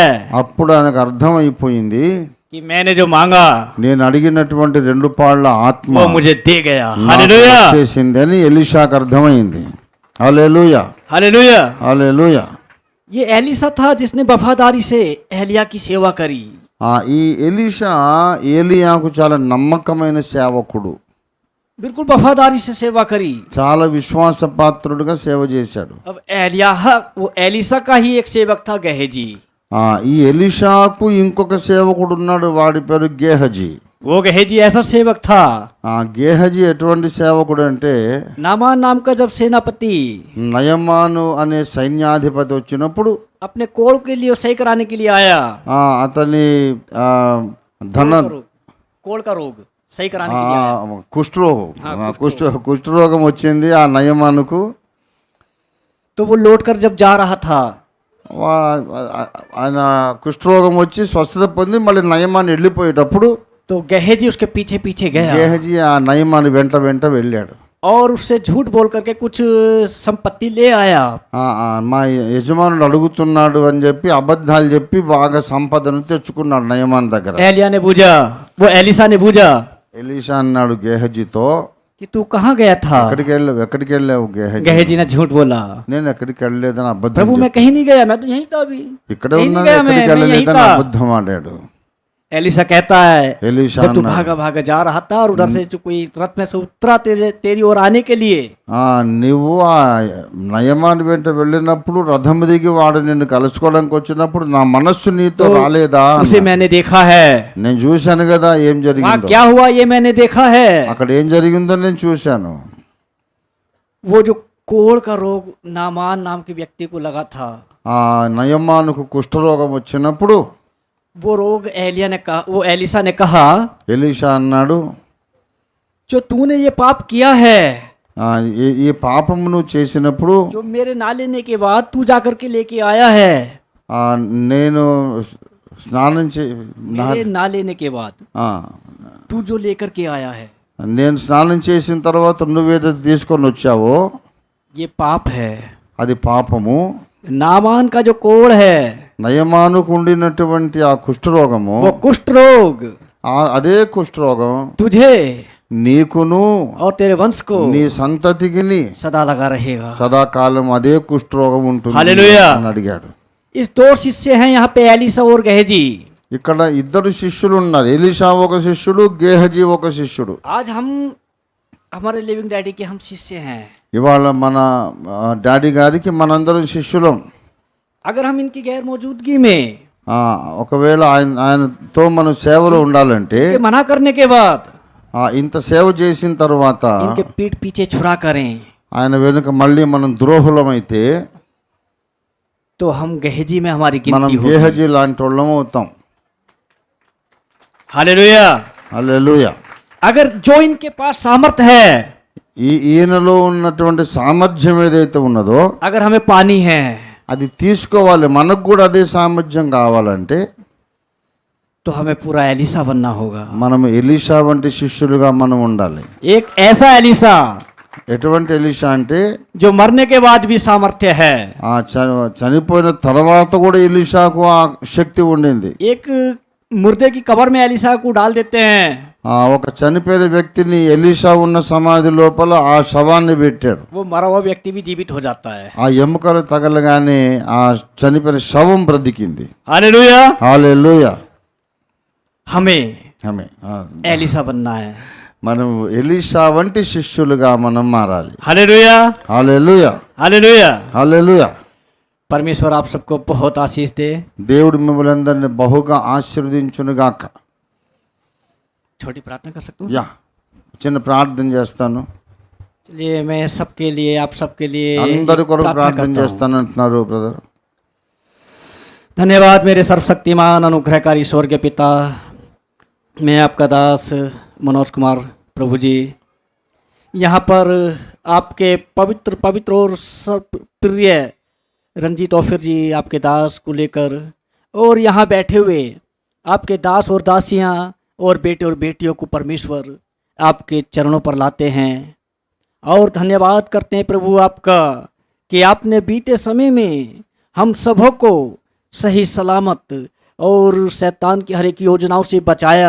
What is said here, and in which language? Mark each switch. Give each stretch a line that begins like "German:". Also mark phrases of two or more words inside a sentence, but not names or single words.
Telugu: అప్పుడు ఆయనకు అర్థమైపోయింది,
Hindi: कि मैंने जो मांगा
Telugu: నేను అడిగినటువంటి 2 పాళ్ళ ఆత్మ
Hindi: वो मुझे दे गया.
Telugu: నాకు
Hindi: हालेलुया.
Telugu: వచ్చేసింది అని ఎలీషాకు అర్థమైంది. హల్లెలూయా,
Hindi: हालेलुया.
Telugu: హల్లెలూయా.
Hindi: ये एलिसा था जिसने वफादारी से एलिया की सेवा करी.
Telugu: ఈ ఎలీషా ఏలియాకు చాలా నమ్మకమైన సేవకుడు.
Hindi: बिल्कुल वफादारी से सेवा करी.
Telugu: చాలా విశ్వాసపాత్రుడుగా సేవ చేశాడు.
Hindi: अब वो एलिसा का ही एक सेवक था, गहेजी.
Telugu: ఈ ఎలీషాకు ఇంకొక సేవకుడు ఉన్నాడు, వాడి పేరు గేహజీ.
Hindi: वो गहेजी ऐसा सेवक था,
Telugu: గేహజీ ఎటువంటి సేవకుడు అంటే,
Hindi: नामान नाम का जब सेनापति
Telugu: నయమాను అనే సైన్యాధిపతి వచ్చినప్పుడు
Hindi: अपने कोड़ के लिए सही कराने के लिए आया.
Telugu: అతని ధన
Hindi: कोड़ का रोग सही कराने के लिए आया.
Telugu: కుష్ఠరోగం కుష్ఠరోగం వచ్చింది ఆ నయమానుకు.
Hindi: तो वो लौट कर जब जा रहा था,
Telugu: ఆయన కుష్ఠరోగం వచ్చి స్వస్థత పొంది మళ్ళీ నయమాన్ని వెళ్ళిపోయేటప్పుడు
Hindi: तो गहेजी उसके पीछे पीछे गया
Telugu: గేహజీ ఆ నయమాన్ని వెంట వెంట వెళ్ళాడు.
Hindi: और उससे झूठ बोल करके कुछ संपत्ति ले आया.
Telugu: మా యజమానుడు అడుగుతున్నాడు అని చెప్పి అబద్ధాలు చెప్పి బాగా సంపదను తెచ్చుకున్నాడు నయమాన్ దగ్గర.
Hindi: एलिया ने पूछा, वो एलिसा ने पूछा
Telugu: ఎలీషా అన్నాడు గేహజీతో,
Hindi: कि तू कहाँ गया था?
Telugu: ఎక్కడికి వెళ్ళావు గేహజీ?
Hindi: गहेजी ने झूठ बोला,
Telugu: నేను ఎక్కడికి వెళ్ళలేదని అబద్ధం
Hindi: प्रभु मैं कहीं नहीं गया, मैं तो यहीं था अभी.
Telugu: ఇక్కడే
Hindi: कहीं नहीं
Telugu: ఉన్నాను,
Hindi: गया
Telugu: ఎక్కడికి
Hindi: मैं यहीं
Telugu: వెళ్ళలేదని
Hindi: था.
Telugu: అబద్ధం ఆడాడు.
Hindi: एलिसा कहता है,
Telugu: ఎలీషా
Hindi: जब तू
Telugu: అన్నాడు,
Hindi: भागा भागा जा रहा था और उधर से जो कोई रथ में से उतरा तेरी ओर आने के लिए,
Telugu: నువ్వు ఆ నయమాన్ వెంట వెళ్ళినప్పుడు రథం దిగి వాడు నిన్ను కలుసుకోవడానికి వచ్చినప్పుడు నా మనస్సు నీతో రాలేదా?
Hindi: उसे मैंने देखा है.
Telugu: నేను చూశాను కదా ఏం
Hindi: वहाँ
Telugu: జరిగిందో.
Hindi: क्या हुआ ये मैंने देखा है.
Telugu: అక్కడ ఏం జరిగిందో నేను చూశాను.
Hindi: वो जो कोढ़ का रोग नामान नाम के व्यक्ति को लगा था,
Telugu: ఆ నయమానుకు కుష్ఠరోగం వచ్చినప్పుడు
Hindi: वो रोग वो एलिसा ने कहा,
Telugu: ఎలీషా అన్నాడు,
Hindi: जो तूने ये पाप किया है,
Telugu: ఈ పాపము నువ్వు చేసినప్పుడు
Hindi: जो मेरे ना लेने के बाद तू जाकर के लेके आया है,
Telugu: నేను స్నానం
Hindi: मेरे ना लेने के बाद तू जो लेकर के आया है,
Telugu: నేను స్నానం చేసిన తర్వాత నువ్వేదైతే తీసుకొని వచ్చావో
Hindi: ये पाप है।
Telugu: అది పాపము.
Hindi: नामान का जो कोढ़ है,
Telugu: నయమానుకు ఉండినటువంటి ఆ కుష్ఠరోగము,
Hindi: वो कुष्ठ रोग
Telugu: అదే కుష్ఠరోగం
Hindi: तुझे
Telugu: నీకును
Hindi: और तेरे वंश को
Telugu: నీ సంతతికిని
Hindi: सदा लगा रहेगा।
Telugu: సదాకాలం అదే కుష్ఠరోగం ఉంటుంది హల్లెలూయా అని అడిగాడు.
Hindi: इस दो शिष्य हैं यहाँ पे, एलिसा और गहजी।
Telugu: ఇక్కడ ఇద్దరు శిష్యులు ఉన్నారు, ఎలీషా ఒక శిష్యుడు, గేహజీ ఒక శిష్యుడు.
Hindi: आज हम हमारे
English: living daddy
Hindi: के हम शिष्य हैं।
Telugu: ఇవాళ మన డాడీ గారికి మనందరం శిష్యులం.
Hindi: अगर हम इनकी गैर मौजूदगी में
Telugu: ఒకవేళ ఆయనతో మనం సేవలో ఉండాలంటే,
Hindi: ये मना करने के बाद
Telugu: ఇంత సేవ చేసిన తర్వాత
Hindi: इनके पीठ पीछे छुरा करें,
Telugu: ఆయన వెనుక మళ్ళీ మనం ద్రోహులమైతే
Hindi: तो हम गहजी में हमारी
Telugu: మనం
Hindi: गिनती होगी।
Telugu: గేహజీ లాంటి వాళ్ళం అవుతాం.
Hindi: हालेलुया।
Telugu: హల్లెలూయా.
Hindi: अगर जो इनके पास सामर्थ है,
Telugu: ఈయనలో ఉన్నటువంటి సామర్థ్యం ఏదైతే ఉన్నదో
Hindi: अगर हमें पानी है,
Telugu: అది తీసుకోవాలి. మనకు కూడా అదే సామర్థ్యం కావాలంటే
Hindi: तो हमें पूरा एलिसा बनना होगा।
Telugu: మనం ఎలీషా వంటి శిష్యులుగా మనం ఉండాలి.
Hindi: एक ऐसा एलिसा
Telugu: ఎటువంటి ఎలీషా అంటే
Hindi: जो मरने के बाद भी सामर्थ्य है।
Telugu: చనిపోయిన తర్వాత కూడా ఎలీషాకు ఆ శక్తి ఉండింది.
Hindi: एक मुर्दे की कब्र में एलिसा को डाल देते हैं,
Telugu: ఒక చనిపోయిన వ్యక్తిని ఎలీషా ఉన్న సమాధి లోపల ఆ శవాన్ని పెట్టారు.
Hindi: वो मरा हुआ व्यक्ति भी जीवित हो जाता है।
Telugu: ఆ ఎముకలు తగలగానే ఆ చనిపోయిన శవం బ్రతికింది.
Hindi: हालेलुया।
Telugu: హల్లెలూయా.
Hindi: हमें
Telugu: ఆమె
Hindi: एलिसा बनना है।
Telugu: మనం ఎలీషా వంటి శిష్యులుగా మనం మారాలి.
Hindi: हालेलुया।
Telugu: హల్లెలూయా.
Hindi: हालेलुया।
Telugu: హల్లెలూయా.
Hindi: परमेश्वर आप सबको बहुत आशीष दे।
Telugu: దేవుడు మిమ్మల్ని అందరినీ బహుగా ఆశీర్వదించునుగాక.
Hindi: छोटी प्रार्थना कर सकता हूँ? యా,
Telugu: చిన్న ప్రార్థన చేస్తాను.
Hindi: चलिए मैं सबके लिए, आप सबके लिए
Telugu: అందరి కొరకు
Hindi: प्रार्थना
Telugu: ప్రార్థన
Hindi: करता हूँ।
Telugu: చేస్తాను అంటున్నారు బ్రదర్.
Hindi: धन्यवाद मेरे सर्वशक्तिमान अनुग्रहकारी स्वर्गीय पिता, मैं आपका दास मनोज कुमार प्रभु जी, यहाँ पर आपके पवित्र पवित्र और प्रिय रंजीत ओफिर जी आपके दास को लेकर, और यहाँ बैठे हुए आपके दास और दासियाँ और बेटे और बेटियों को परमेश्वर आपके चरणों पर लाते हैं और धन्यवाद करते हैं प्रभु आपका कि आपने बीते समय में हम सबों को सही सलामत और शैतान की हर एक योजनाओं से बचाया।